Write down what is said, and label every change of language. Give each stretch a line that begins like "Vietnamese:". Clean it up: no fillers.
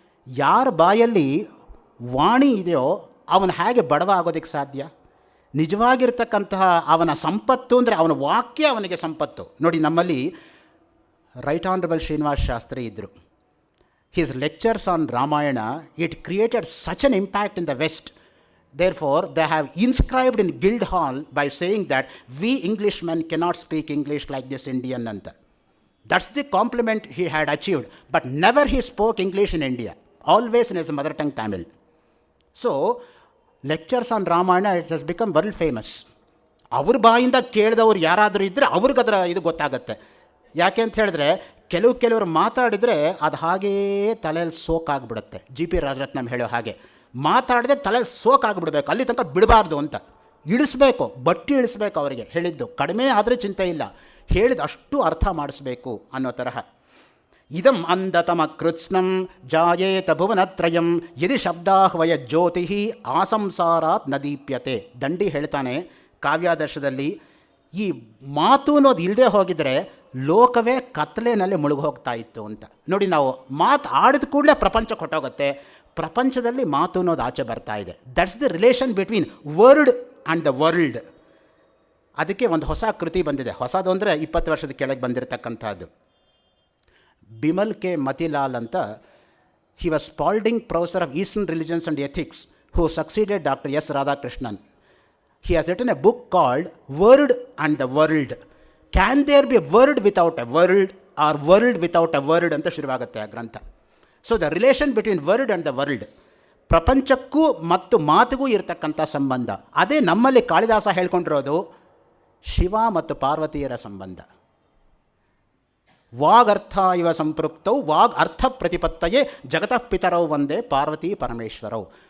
Kannada: ಯಾರ ಬಾಯಲ್ಲಿ ವಾಣಿ ಇದೆಯೋ ಅವನು ಹೇಗೆ ಬಡವ ಆಗೋದಕ್ಕೆ ಸಾಧ್ಯ? ನಿಜವಾಗಿರ್ತಕ್ಕಂತಹ ಅವನ ಸಂಪತ್ತು ಅಂದರೆ ಅವನ ವಾಕ್ಯ ಅವನಿಗೆ ಸಂಪತ್ತು. ನೋಡಿ, ನಮ್ಮಲ್ಲಿ ರೈಟ್ ಆನರಬಲ್ ಶ್ರೀನಿವಾಸ ಶಾಸ್ತ್ರಿ ಇದ್ದರು.
English: His lectures on Ramayana, it created such an impact in the west. Therefore, they have inscribed in Guildhall by saying that we Englishmen cannot speak English like this Indian anta. That's the compliment he had achieved. But never he spoke English in India. Always in his mother tongue Tamil. So, lectures on Ramayana, it has become world famous.
Kannada: ಅವ್ರ ಬಾಯಿಂದ ಕೇಳಿದವ್ರು ಯಾರಾದರೂ ಇದ್ದರೆ ಅವ್ರಿಗದರ ಇದು ಗೊತ್ತಾಗತ್ತೆ. ಯಾಕೆ ಅಂತ ಹೇಳಿದ್ರೆ ಕೆಲವರು ಮಾತಾಡಿದರೆ ಅದು ಹಾಗೇ ತಲೆಯಲ್ಲಿ ಸೋಕಾಗ್ಬಿಡುತ್ತೆ. ಜಿ ಪಿ ರಾಜರತ್ನಂ ಹೇಳೋ ಹಾಗೆ, ಮಾತಾಡದೆ ತಲೆಯಲ್ಲಿ ಸೋಕಾಗ್ಬಿಡ್ಬೇಕು, ಅಲ್ಲಿ ತನಕ ಬಿಡಬಾರ್ದು ಅಂತ. ಇಳಿಸ್ಬೇಕು, ಬಟ್ಟಿ ಇಳಿಸ್ಬೇಕು ಅವರಿಗೆ. ಹೇಳಿದ್ದು ಕಡಿಮೆ ಆದರೆ ಚಿಂತೆ ಇಲ್ಲ, ಹೇಳಿದ ಅಷ್ಟು ಅರ್ಥ ಮಾಡಿಸ್ಬೇಕು ಅನ್ನೋ ತರಹ.
Sanskrit: ಇದಂ ಅಂಧತಮ ಕೃತ್ಸ್ನಂ ಜಾಯೇತ ಭುವನತ್ರಯಂ ಯದಿ ಶಬ್ದಾಹ್ವಯ ಜ್ಯೋತಿ ಆಸಂಸಾರಾತ್ ನದೀಪ್ಯತೆ.
Kannada: ದಂಡಿ ಹೇಳ್ತಾನೆ ಕಾವ್ಯಾದರ್ಶದಲ್ಲಿ, ಈ ಮಾತು ಅನ್ನೋದು ಇಲ್ಲದೆ ಹೋಗಿದರೆ ಲೋಕವೇ ಕತ್ತಲೆನಲ್ಲಿ ಮುಳುಗೋಗ್ತಾ ಇತ್ತು ಅಂತ. ನೋಡಿ, ನಾವು ಮಾತು ಆಡಿದ ಕೂಡಲೇ ಪ್ರಪಂಚ ಕೊಟ್ಟೋಗುತ್ತೆ. ಪ್ರಪಂಚದಲ್ಲಿ ಮಾತು ಅನ್ನೋದು ಆಚೆ ಬರ್ತಾ ಇದೆ.
English: That's the relation between word and the world.
Kannada: ಅದಕ್ಕೆ ಒಂದು ಹೊಸ ಕೃತಿ ಬಂದಿದೆ. ಹೊಸದು ಅಂದರೆ 20 ವರ್ಷದ ಕೆಳಗೆ ಬಂದಿರತಕ್ಕಂಥದ್ದು. ಬಿಮಲ್ ಕೆ ಮತಿಲಾಲ್ ಅಂತ,
English: He was Spalding professor of eastern religions and ethics who succeeded doctor S Radhakrishnan. He has written a book called Word and the World. Can there be a word without a world or world without a word
Kannada: ಅಂತ ಶುರುವಾಗುತ್ತೆ ಆ ಗ್ರಂಥ.
English: so the relation between word and the world,
Kannada: ಪ್ರಪಂಚಕ್ಕೂ ಮತ್ತು ಮಾತಿಗೂ ಇರತಕ್ಕಂಥ ಸಂಬಂಧ. ಅದೇ ನಮ್ಮಲ್ಲಿ ಕಾಳಿದಾಸ ಹೇಳ್ಕೊಂಡಿರೋದು ಶಿವ ಮತ್ತು ಪಾರ್ವತಿಯರ ಸಂಬಂಧ.
Sanskrit: ವಾಗರ್ಥ ಇವ ಸಂಪೃಕ್ತೌ ವಾಗ್ ಅರ್ಥ ಪ್ರತಿಪತ್ತಯೇ ಜಗತಃ ಪಿತರೌ ಒಂದೇ ಪಾರ್ವತಿ ಪರಮೇಶ್ವರೌ.